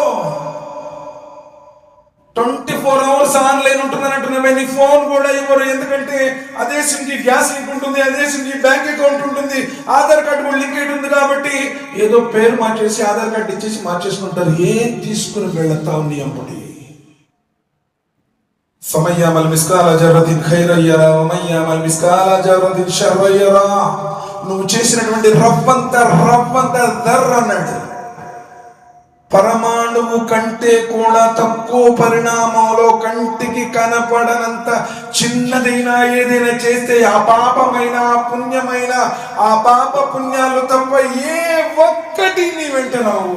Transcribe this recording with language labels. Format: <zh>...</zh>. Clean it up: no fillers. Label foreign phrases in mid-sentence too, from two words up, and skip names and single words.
<en>24 hours online</en> <te>ఉంటుందని అంటున్నామే. నీ ఫోన్ కూడా ఇవ్వరు, ఎందుకంటే అదే సిమ్కి</te> <en>gas link</en> <te>ఉంటుంది, అదే సిమ్కి</te> <en>bank account</en> <te>ఉంటుంది, ఆధార్ కార్డు కూడా లింక్ అయి ఉంది. కాబట్టి ఏదో పేరు మార్చేసి ఆధార్ కార్డు ఇచ్చేసి మార్చేసుకుంటారు. ఏం తీసుకుని వెళతావు నీ అప్పుడు?</te> <ar>فَمَنْ يَعْمَلْ مِثْقَالَ ذَرَّةٍ خَيْرًا يَرَهُ وَمَنْ يَعْمَلْ مِثْقَالَ ذَرَّةٍ شَرًّا يَرَهُ.</ar> <te>నువ్వు చేసినటువంటి రవ్వంత దర్ర అన్నాడు. పరమాణువు కంటే కూడా తక్కువ పరిణామంలో కంటికి కనపడనంత చిన్నదైనా ఏదైనా చేస్తే ఆ పాపమైన ఆ పుణ్యమైన ఆ పాప పుణ్యాలు తప్ప ఏ ఒక్కటి నీ వెంటనావు.</te>